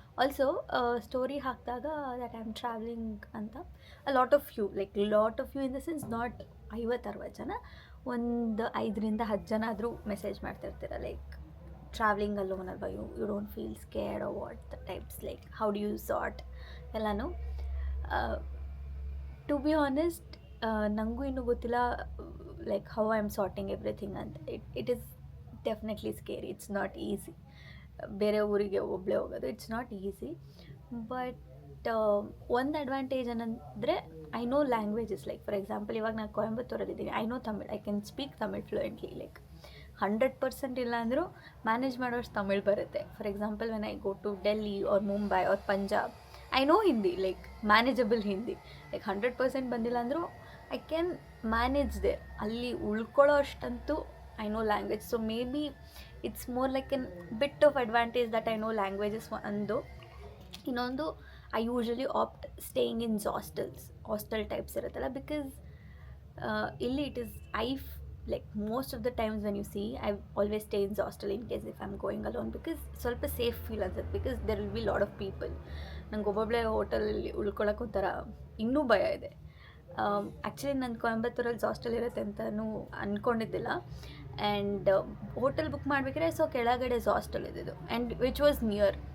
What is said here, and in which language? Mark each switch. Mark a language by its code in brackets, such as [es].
[en] Also, [kn] story hakdaga [en] that I'm traveling anta, a lot of you in the sense not 50-60 ಜನ, [kn] ಒಂದು 5ರಿಂದ 10 ಜನ ಆದರೂ message ಮಾಡ್ತಿರ್ತೀರ, [en] Like traveling alone alva, you don't feel scared or what, the types like how do you sort ಎಲ್ಲಾನು. To be honest, [kn] ನನಗೂ ಇನ್ನೂ ಗೊತ್ತಿಲ್ಲ [en] Like how I am sorting everything ಅಂತ. It is definitely scary, it's not easy. [kn] ಬೇರೆ ಊರಿಗೆ ಒಬ್ಬಳೇ ಹೋಗೋದು [en] It's not easy. But [kn] ಒಂದು ಅಡ್ವಾಂಟೇಜ್ ಏನಂದರೆ [en] I know languages. Like for example, [kn] ಇವಾಗ ನಾನು ಕೊಯಂಬತ್ತೂರಲ್ಲಿದ್ದೀನಿ, [en] I know Tamil, I can speak Tamil fluently. [kn] Like 100% ಇಲ್ಲ ಅಂದರೂ ಮ್ಯಾನೇಜ್ ಮಾಡೋಷ್ಟು ತಮಿಳ್ ಬರುತ್ತೆ. [en] For example, when I go to Delhi or Mumbai or Punjab, I know Hindi, like manageable Hindi. [kn] Like 100% ಬಂದಿಲ್ಲ ಅಂದರೂ [en] I can manage ದೇ. [kn] ಅಲ್ಲಿ ಉಳ್ಕೊಳ್ಳೋ ಅಷ್ಟಂತೂ [en] I know language. So maybe it's more like an bit of advantage that I know languages. [kn] ಇನ್ನೊಂದು, [en] I usually opt staying in hostel types [kn] ಇರುತ್ತಲ್ಲ, [en] because ಇಲ್ಲಿ it is like most of the times when you see, I always stay in hostel in case if I'm going alone, because [kn] ಸ್ವಲ್ಪ safe feel ಅನ್ಸುತ್ತೆ, [en] because there will be lot of people. [kn] ನಂಗೆ ಒಬ್ಬೊಬ್ಬಳೆ ಹೋಟೆಲಲ್ಲಿ ಉಳ್ಕೊಳಕ್ಕೆ ಒಂಥರ ಇನ್ನೂ ಭಯ ಇದೆ. Actually ನಾನು ಕೊಯಂಬತ್ತೂರಲ್ಲಿ hostel ಇರುತ್ತೆ ಅಂತಲೂ ಅಂದ್ಕೊಂಡಿದ್ದಿಲ್ಲ. ಆ್ಯಂಡ್ ಹೋಟೆಲ್ ಬುಕ್ ಮಾಡಬೇಕಾದ್ರೆ ಸೊ ಕೆಳಗಡೆ ಹಾಸ್ಟೆಲ್ ಇದ್ದಿದ್ದು, ಆ್ಯಂಡ್ ವಿಚ್ ವಾಸ್ ನಿಯರ್.